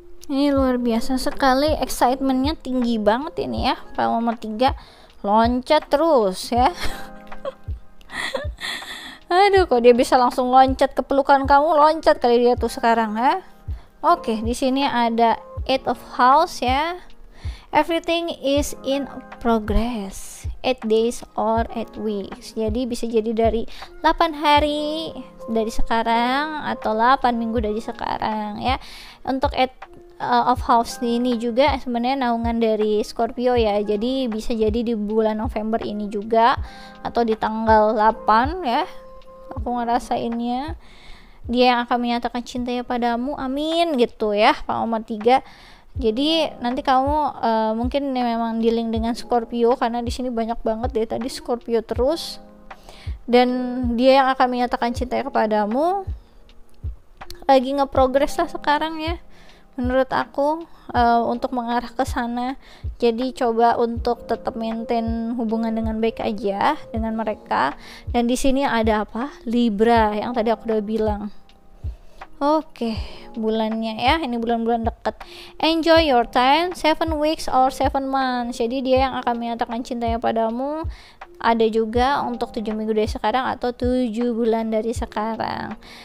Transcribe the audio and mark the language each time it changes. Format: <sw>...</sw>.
<id>Ini luar biasa sekali, excitementnya tinggi banget ini ya. Pile nomor 3 loncat terus ya. Aduh, kok dia bisa langsung loncat ke pelukan kamu, loncat kali dia tuh sekarang, ha? Oke, di sini ada Eight of House ya.</id> <en>Everything is in progress. 8 days or 8 weeks.</en> <id>Jadi bisa jadi dari 8 hari dari sekarang atau 8 minggu dari sekarang ya. Untuk of House ini juga sebenarnya naungan dari Scorpio ya. Jadi bisa jadi di bulan November ini juga atau di tanggal 8 ya. Aku ngerasainnya dia yang akan menyatakan cintanya padamu, amin gitu ya, Pak nomor 3. Jadi nanti kamu mungkin memang dealing dengan Scorpio karena di sini banyak banget dari tadi Scorpio terus, dan dia yang akan menyatakan cinta kepadamu lagi nge-progress lah sekarang ya menurut aku, untuk mengarah ke sana. Jadi coba untuk tetap</id> <en>maintain</en> <id>hubungan dengan baik aja dengan mereka. Dan di sini ada apa? Libra yang tadi aku udah bilang. Oke, bulannya ya, ini bulan-bulan dekat.</id> <en>Enjoy your time, 7 weeks or 7 months.</en> <id>Jadi dia yang akan menyatakan cintanya padamu ada juga untuk 7 minggu dari sekarang atau 7 bulan dari sekarang.</id>